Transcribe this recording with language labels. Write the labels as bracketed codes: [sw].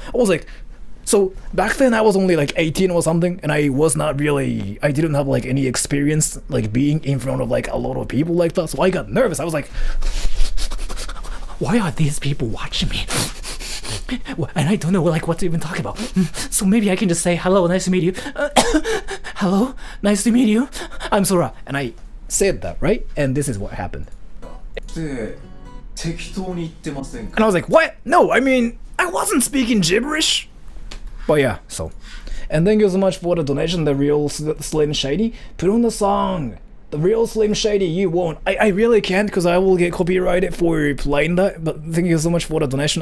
[en] I was like, so back then I was only like 18 or something, and I didn't have like any experience like being in front of like a lot of people like that, so I got nervous. I was like, why are these people watching me? And I don't know like what to even talk about. So maybe I can just say, hello, nice to meet you. Hello, nice to meet you. I'm Sora. And I said that, right? And this is what happened. [ja] で適当に言ってません [en] And I was like, what? No, I mean, I wasn't speaking gibberish. But yeah, so. And thank you so much for the donation, the real Slim Shady. Put on the song. The real Slim Shady, you won't. I really can't because I will get copyrighted for playing that. But thank you so much for the donation.